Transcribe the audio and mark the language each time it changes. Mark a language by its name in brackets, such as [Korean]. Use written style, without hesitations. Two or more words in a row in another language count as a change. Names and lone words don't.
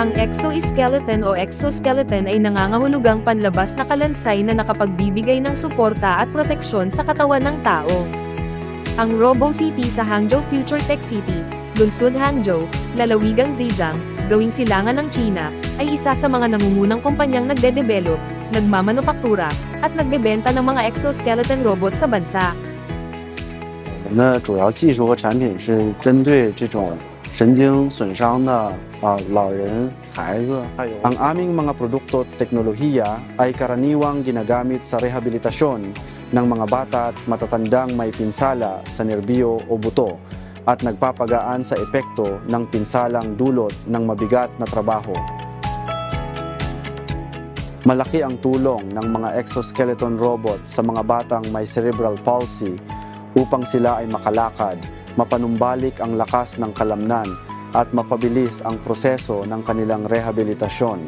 [Filipino] exoskeleton o exoskeleton ay nangangahulugang panlabas na kalansay na nakapagbibigay ng suporta at proteksyon sa katawan ng tao. Ang RoboCity sa Hangzhou Future Tech City, Lungsod Hangzhou, lalawigang Zhejiang, gawing silangan ng China, ay isa sa mga nangungunang kumpanyang nagde-develop, nagmamanupaktura, at nagbebenta ng mga exoskeleton robot sa bansa. [Chinese] 我们的主要技术和产品是针对这种神经损伤的老人、孩子，还有 [Filipino] ang aming mga produkto at teknolohiya ay karaniwang ginagamit sa rehabilitasyon ng mga bata at matatandang may pinsala sa nerbiyo o buto at nagpapagaan sa epekto ng pinsalang dulot ng mabigat na trabaho. Malaki ang tulong ng mga exoskeleton robot sa mga batang may [English] cerebral palsy [Filipino] upang sila ay makalakad, mapanumbalik ang lakas ng kalamnan at mapabilis ang proseso ng kanilang rehabilitasyon.